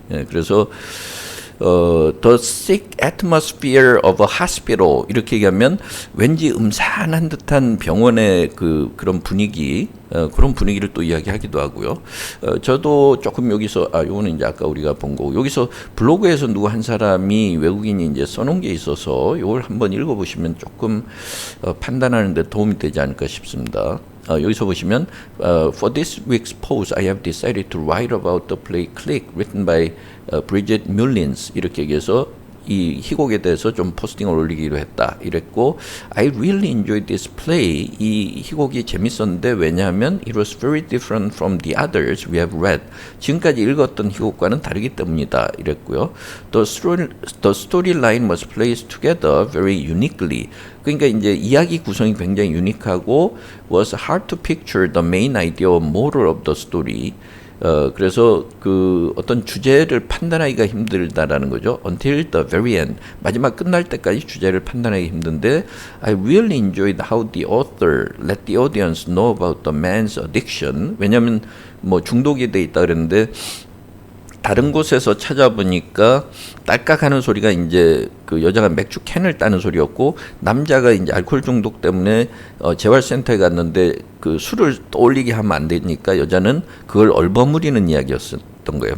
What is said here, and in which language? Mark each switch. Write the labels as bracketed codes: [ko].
[ko] 예, 그래서 [en] the sick atmosphere of a hospital [ko] 이렇게 얘기하면 왠지 음산한 듯한 병원의 그런 분위기, 그런 분위기를 또 이야기하기도 하고요. 저도 조금 여기서 요거는 이제 아까 우리가 본 거고, 여기서 블로그에서 누구 한 사람이 외국인이 이제 써놓은 게 있어서 이걸 한번 읽어보시면 조금 판단하는 데 도움이 되지 않을까 싶습니다. [en] 여기서 보시면 For this week's post, I have decided to write about the play Click, written by Bridget Mullins [ko] 이렇게 얘기해서 이 희곡에 대해서 좀 포스팅을 올리기로 했다 이랬고 [en] I really enjoyed this play. [ko] 이 희곡이 재밌었는데 왜냐하면 [en] it was very different from the others we have read. [ko] 지금까지 읽었던 희곡과는 다르기 때문이다 이랬고요. [en] The storyline was placed together very uniquely. [ko] 그러니까 이제 이야기 구성이 굉장히 유니크하고 [en] was hard to picture the main idea or moral of the story. [ko] 그래서 그 어떤 주제를 판단하기가 힘들다라는 거죠. [en] Until the very end. [ko] 마지막 끝날 때까지 주제를 판단하기 힘든데 [en] I really enjoyed how the author let the audience know about the man's addiction. [ko] 왜냐하면 뭐 중독이 돼 있다 그랬는데 다른 곳에서 찾아보니까 딸깍하는 소리가 이제 그 여자가 맥주 캔을 따는 소리였고 남자가 이제 알코올 중독 때문에 재활센터에 갔는데 그 술을 떠올리게 하면 안 되니까 여자는 그걸 얼버무리는 이야기였던 거예요.